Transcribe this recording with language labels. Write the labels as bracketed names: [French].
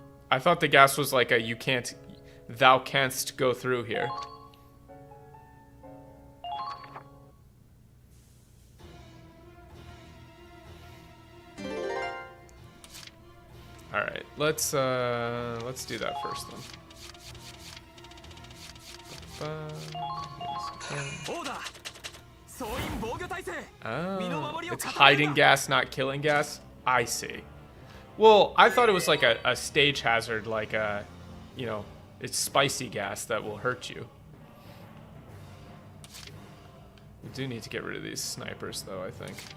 [English] I thought the gas was like a you can't, thou canst go through here. All right, let's do that first then. [Japanese] オーダー総員防御体制 [English] Oh, it's hiding gas, not killing gas. I see. Well, I thought it was like a stage hazard, like a, you know, it's spicy gas that will hurt you. We do need to get rid of these snipers, though, I think.